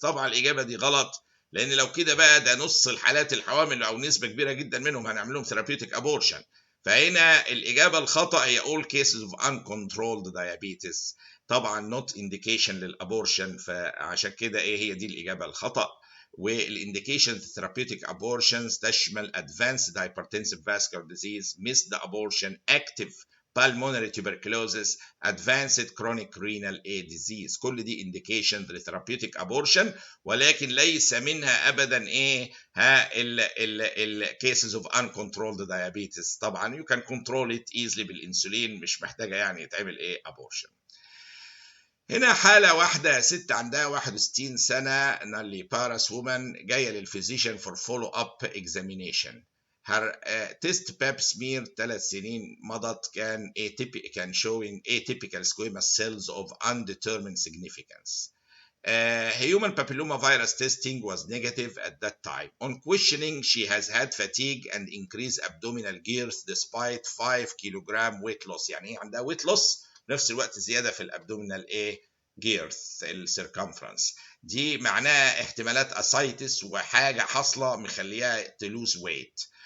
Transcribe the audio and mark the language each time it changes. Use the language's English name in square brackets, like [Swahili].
[Arabic] طبعا الإجابة دي غلط، لأن لو كده بقى ده نص الحالات الحوامل أو نسبة كبيرة جدا منهم هنعمل لهم therapeutic abortion. فهنا الإجابة الخطأ هي [English] all cases of uncontrolled diabetes، [Arabic] طبعا not indication للأبورشن. فعشان كده هي دي الإجابة الخطأ. [English] والانديكيشن therapeutic abortions تشمل advanced hypertensive vascular disease, missed abortion, active pulmonary tuberculosis, advanced chronic renal disease. [Arabic] كل دي indication لtherapeutic abortion، ولكن ليس منها ابدا ال [English] cases of uncontrolled diabetes. [Arabic] طبعا [English] you can control it easily [Arabic] بالانسولين، مش محتاجه يعني يتعمل abortion. هنا حالة واحدة ست عندها 61 سنة نالي بارس وومن جاية للفيزيشن [English] for follow up examination. her test pap smear 3 [Arabic] سنين مضت كان [English] showing atypical squamous cells of undetermined significance. Human papilloma virus testing was negative at that time. On questioning, she has had fatigue and increased abdominal girth despite 5 kilogram weight loss. [Arabic] يعني عندها weight loss نفس الوقت زيادة في الابدومينال girth السيركمفرنس. دي معناها احتمالات اسايتس وحاجة حاصلة مخليها تلوز ويت.